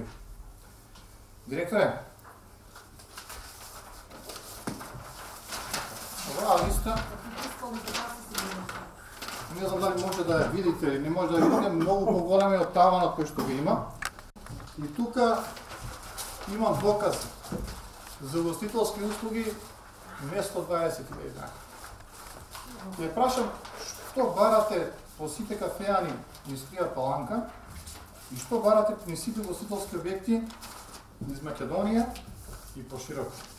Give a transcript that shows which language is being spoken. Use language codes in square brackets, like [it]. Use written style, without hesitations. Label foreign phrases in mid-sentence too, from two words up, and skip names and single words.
[mk] Директоре, добра листа. [bg] Не знам дали може да я видите или не може да я видите, много по-голям е от таванът, който ще го има. [mk] И тук имам доказ за угостителски услуги не 120 000 dinara. Я прашам, што барате по сите кафеани низ Трија Паланка и што барате низ сите угостителски објекти низ Македонија и пошироко.